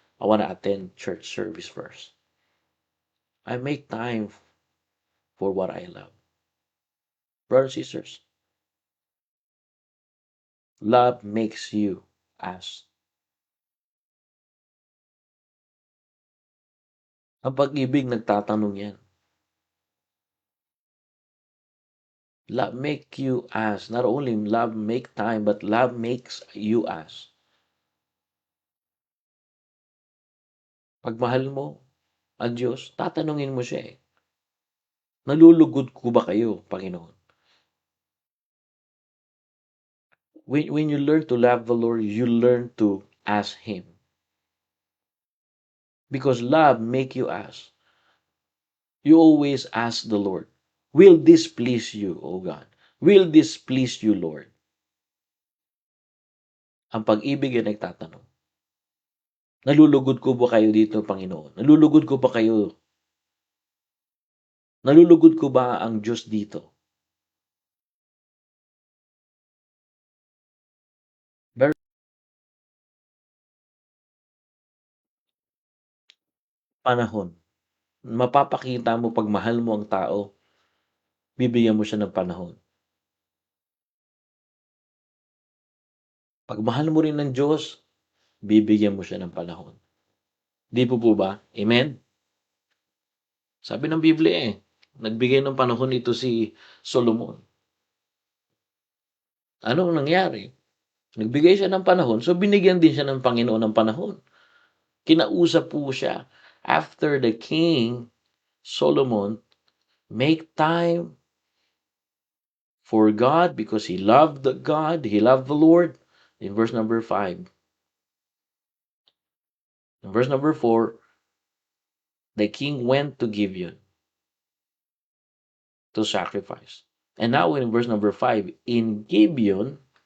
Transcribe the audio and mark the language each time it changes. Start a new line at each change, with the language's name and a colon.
English: I want to attend church service first. I make time for what I love. Brothers and sisters, love makes you ask.
Filipino: Ang pag-ibig nagtatanong yan.
English: Love make you ask. Not only love make time, but love makes you ask.
Filipino: Pag mahal mo ang Diyos, tatanungin mo siya eh. Nalulugod ko ba kayo, Panginoon?
English: When you learn to love the Lord, you learn to ask Him. Because love make you ask. You always ask the Lord, will this please you, O God? Will this please you, Lord?
Filipino: Ang pag-ibig ay nagtatanong. Nalulugod ko ba kayo dito, Panginoon? Nalulugod ko ba kayo? Nalulugod ko ba ang Diyos dito? Very panahon. Mapapakita mo pag mahal mo ang tao, bibigyan mo siya ng panahon. Pag mahal mo rin ng Diyos, bibigyan mo siya ng panahon. Di po ba? Amen? Sabi ng Biblia nagbigay ng panahon ito si Solomon. Ano ang nangyari? Nagbigay siya ng panahon, so binigyan din siya ng Panginoon ng panahon. Kinausap po siya.
English: After the king, Solomon, make time for God because he loved God, he loved the Lord. In verse number 5. In verse number 4, the king went to Gibeon to sacrifice. And now in verse number 5, in Gibeon,